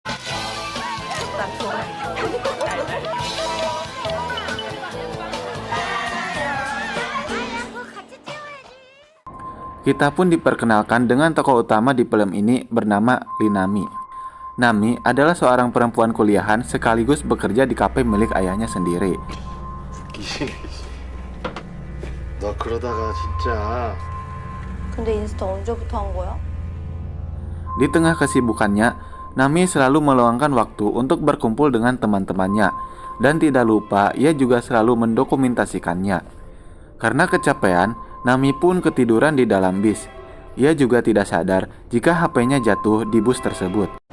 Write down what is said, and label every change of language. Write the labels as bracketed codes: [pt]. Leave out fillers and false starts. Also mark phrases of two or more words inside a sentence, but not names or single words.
[id] Kita pun diperkenalkan dengan tokoh utama di film ini bernama Linami. Nami adalah seorang perempuan kuliahan sekaligus bekerja di kafe milik ayahnya sendiri. [ko] 웃기시네. 너 그러다가 진짜. 근데 인스타 언제부터 한 거야? [id] Di tengah kesibukannya, Nami selalu meluangkan waktu untuk berkumpul dengan teman-temannya. Dan tidak lupa, ia juga selalu mendokumentasikannya. Karena kecapean, Nami pun ketiduran di dalam bis. Ia juga tidak sadar jika HP-nya jatuh di bus tersebut.